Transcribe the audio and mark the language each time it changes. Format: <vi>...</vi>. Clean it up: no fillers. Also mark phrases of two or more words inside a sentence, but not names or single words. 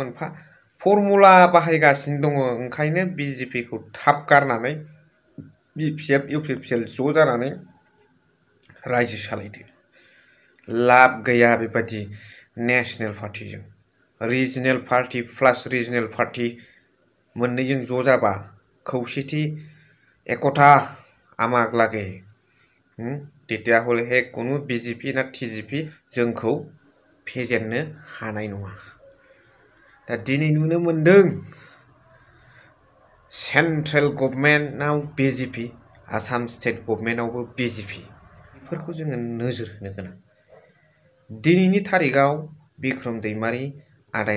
<brx>मोनफा फर्मुला बाहायगासिनो दङ ओंखायनो बिजेपिखौ थाब गारनानै बिपिएफ इउपिपिएल ज' जानानै रायजो सालायदो लाब गैया बेबायदि</brx> <en>national party regional party plus regional party</en> <brx>मोननैजों ज' जाबा खौसेथि एकता आमाग लागे</brx> <as>তেতিয়া হলেহে কোনো বিজেপি</as> <brx>ना টিজিপি जोंखौ फेजेननो हानाय नङा दा दिनै नुनो मोनदों</brx> <en>central government</en> <brx>बिजेपि</brx> <en>Assam state government</en> <brx>बिजेपि बेफोरखौ जोङो नोजोर होनो गोनां दिनैनि तारिखआव बिक्रम दैमारि आदाया</brx>